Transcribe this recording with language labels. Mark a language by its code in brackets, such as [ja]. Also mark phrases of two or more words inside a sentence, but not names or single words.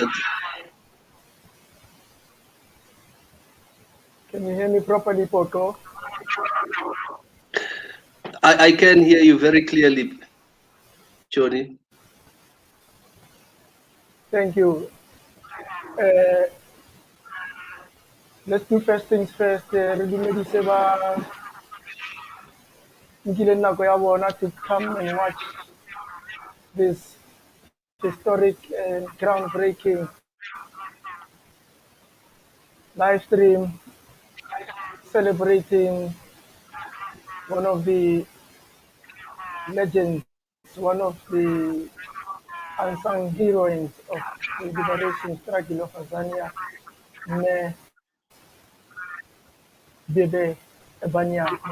[en] Can you hear me properly, Poto? I can hear you very clearly, Johnny. Thank you. Let's do first things first. [st] Re dumedise ba nkileng nako ya bona [en] to come and watch this historic and groundbreaking live stream celebrating one of the legends, one of the unsung heroines of the liberation struggle of Azania, Bebe Urbania.